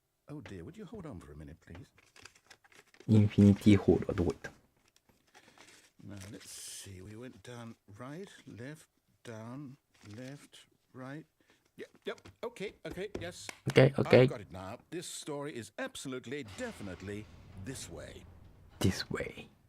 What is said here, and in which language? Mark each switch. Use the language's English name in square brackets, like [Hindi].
[English] Oh dear, would you hold on for a minute, please? [Japanese] インフィニティホールはどこ行った？ [English] Now, let's see. We went down, right, left, down, left, right. Yep, okay, yes. OK, OK. I've got it now. This story is absolutely, definitely this way. This way.